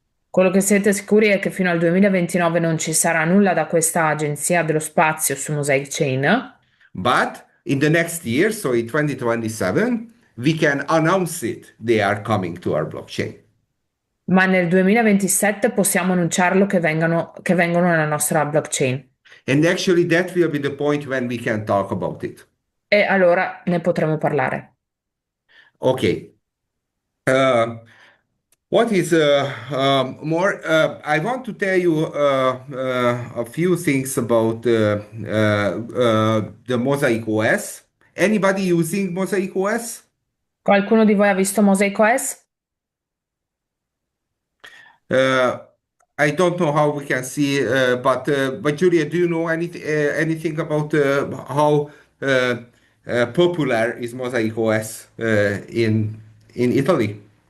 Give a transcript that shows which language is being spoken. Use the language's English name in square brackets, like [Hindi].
[Italian] Quello che siete sicuri è che fino al 2029 non ci sarà nulla da questa agenzia dello spazio su Mosaic Chain, [English] But in the next year, so in 2027, we can announce it. They are coming to our blockchain. [Italian] ma nel 2027 possiamo annunciarlo che vengono nella nostra blockchain. [English] And actually, that will be the point when we can talk about it. [Italian] E allora ne potremo parlare. [English] Okay. Uh, what is more? I want to tell you a few things about the Mosaic OS. Anybody using Mosaic OS? [Italian] Qualcuno di voi ha visto Mosaic OS? [English] Uh, I don't know how we can see, but Julia, do you know anything about how uh, popular is Mosaic OS in Italy?